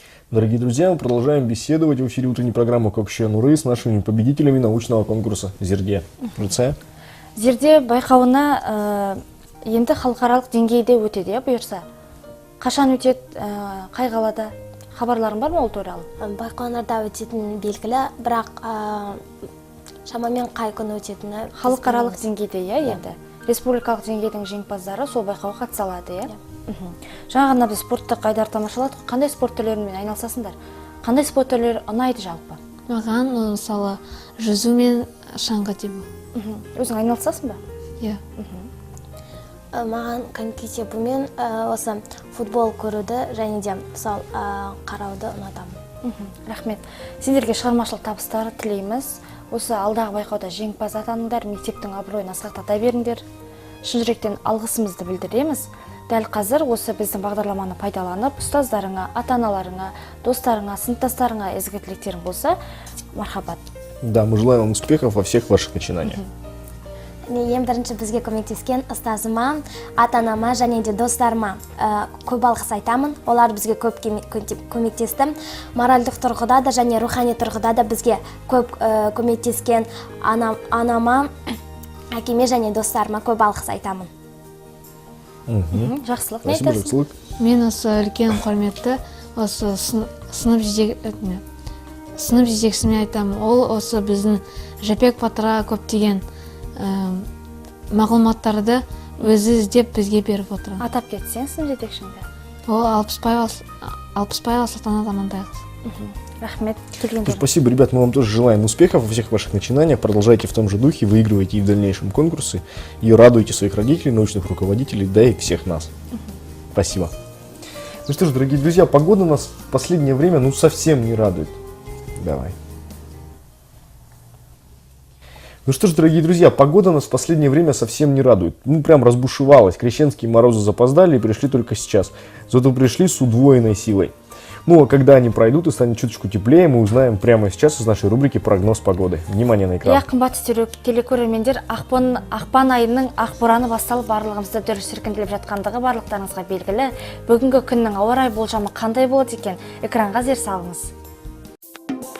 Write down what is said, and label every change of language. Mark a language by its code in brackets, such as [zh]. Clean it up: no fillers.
[ru] Дорогие друзья, мы продолжаем беседовать в эфире утренней программы «Көкше нұры» с нашими победителями научного конкурса «Зерде». Люция? [kk] «Зерде» байқауына енді халықаралық деңгейде өтеді, бұйырса. Қашан өтеді, қай қалада? Хабарларың бар ма ол туралы? Байқауларда өтетін белгілі, бірақ шамамен қай күні өтетіні халықаралық деңгейде, енді. Республикалық деңгейдің жеңімпаздары сол байқауға қатыса алады, Жаңа ғана біз спортты қайдар тамашаладық. Қандай спорт түрлерімен айналысасыңдар? Қандай спорт түрлері ұнайды жалпы? Маған мысалы жүзу мен шаңғы тебу. Өзің айналысасың ба? Иә. Маған коньки тебумен осы футбол көруді және де сол қарауды ұнатамын. Рахмет. Сендерге шығармашылық табыстар тілейміз. Осы алдағы байқауда жеңімпаз атаныңдар, мектептің абыройын асқақтата беріңдер. Шын жүректен алғысымызды білдіреміз. Дәл қазір осы біздің бағдарламаны пайдаланып, ұстаздарыңа, ата-аналарыңа, достарыңа, сыныптастарыңа ізгі тілектерің болса, мархабат. [ru] Да, мы желаем вам успехов во всех ваших начинаниях. [kk] ең бірінші бізге көмектескен ұстазыма, ата-анама және де достарыма көп алғыс айтамын. Олар бізге көп көмектесті. Моральдық тұрғыда да және рухани тұрғыда да бізге көп көмектескен анама, әкеме және достарыма көп алғыс айтамын. Жақсылық не айтасың? Мен осы үлкен құрметті осы сынып жетекшісіне айтамын. Ол осы біздің Жапек Батырға көптеген мағлұматтарды өзі іздеп бізге беріп отыр. Атап кетсең сынып жетекшіңді? Ол Алпысбаева Салтанат Амантайқызы. Рахмет. [ru] Спасибо, ребят, мы вам тоже желаем успехов во всех ваших начинаниях. Продолжайте в том же духе, выигрывайте и в дальнейшем конкурсы, и радуйте своих родителей, научных руководителей, да и всех нас. Спасибо. Ну что ж, дорогие друзья, погода нас в последнее время совсем не радует. Давай. Ну что ж, дорогие друзья, погода нас в последнее время совсем не радует. Прям разбушевалась. Крещенские морозы запоздали и пришли только сейчас. Зато пришли с удвоенной силой. А когда они пройдут и станет чуточку теплее, мы узнаем прямо сейчас из нашей рубрики «Прогноз погоды». Внимание на экран. [kk] Қымбатты телекөрермендер, ақпан айының ақбораны басталып барлығымызды дүр сілкінтіліп жатқандығы барлықтарыңызға белгілі. Бүгінгі күннің ауа райы болжамы қандай болады екен? Экранға зер салыңыз.